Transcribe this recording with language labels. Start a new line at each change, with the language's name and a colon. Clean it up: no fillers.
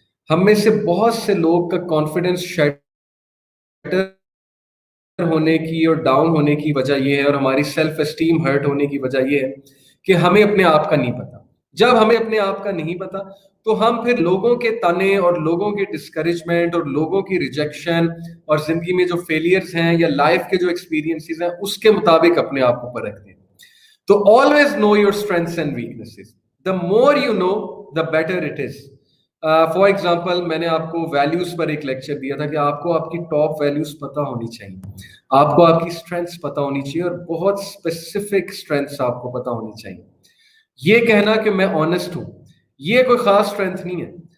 Urdu: ہم میں سے بہت سے لوگ کا کانفیڈنس شیٹر ہونے کی اور ڈاؤن ہونے کی وجہ یہ ہے, اور ہماری سیلف اسٹیم ہرٹ ہونے کی وجہ یہ ہے کہ ہمیں اپنے آپ کا نہیں پتا. جب ہمیں اپنے آپ کا نہیں پتا تو ہم پھر لوگوں کے تانے اور لوگوں کے ڈسکریجمنٹ اور لوگوں کی ریجیکشن اور زندگی میں جو فیلئرز ہیں یا لائف کے جو ایکسپیرینسز ہیں اس کے مطابق اپنے آپ کو پرکھتے ہیں.
English: تو always know your strengths and weaknesses. The more you know, the better it is.
Urdu: For example میں نے آپ کو ویلیوز پر ایک لیکچر دیا تھا کہ آپ کو آپ کی ٹاپ ویلیوز پتہ ہونی چاہیے, آپ کو آپ کی اسٹرینتھس پتہ ہونی چاہیے, اور بہت اسپیسیفک اسٹرینتھس آپ کو پتہ ہونی چاہیے. یہ کہنا کہ میں آنیسٹ ہوں یہ کوئی خاص اسٹرینتھ نہیں ہے.